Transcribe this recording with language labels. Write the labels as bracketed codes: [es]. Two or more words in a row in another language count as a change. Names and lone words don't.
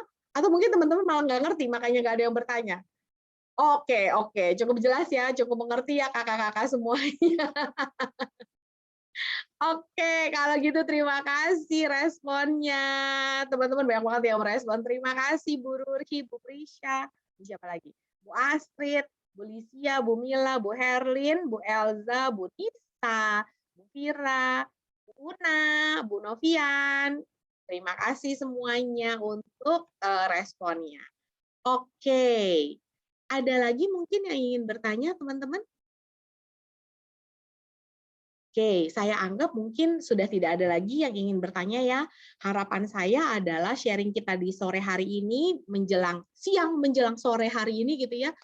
[id] Atau mungkin teman-teman malah nggak ngerti, makanya nggak ada yang bertanya? Oke oke, cukup jelas ya, cukup mengerti ya kakak-kakak semuanya. Oke, kalau gitu terima kasih responnya. Teman-teman banyak banget yang merespon. Terima kasih Bu Rurhi, Bu Prisha, siapa lagi? Bu Astrid, Bu Lisia, Bu Mila, Bu Herlin, Bu Elza, Bu Nisa, Bu Fira, Bu Una, Bu Novian. Terima kasih semuanya untuk responnya. Oke, ada lagi mungkin yang ingin bertanya teman-teman? Oke, saya anggap mungkin sudah tidak ada lagi yang ingin bertanya ya. Harapan saya adalah sharing kita di sore hari ini menjelang siang menjelang sore hari ini gitu ya.